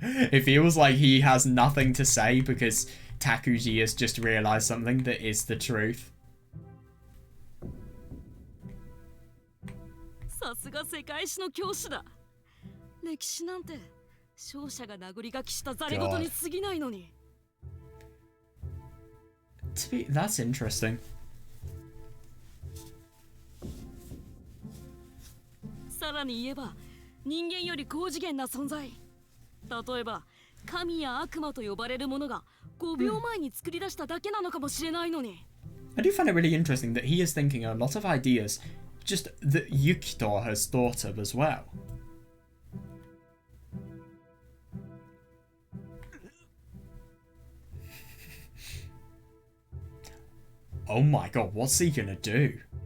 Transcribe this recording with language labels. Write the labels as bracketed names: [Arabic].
[English] It feels like he has nothing to say because Takuji has just realised something that is the truth. [Japanese] さすが世界史の教師だ。歴史なんて勝者が殴り書きしたざれ言に過ぎないのに。 [English] That's interesting. [Japanese] さらに言えば人間より高次元な存在。例えば神や悪魔と呼ばれるものが5秒前に作り出しただけなのかもしれないのに。 [English] I do find it really interesting that he is thinking a lot of ideas just that Yukito has thought of as well. Oh my god, what's he gonna do?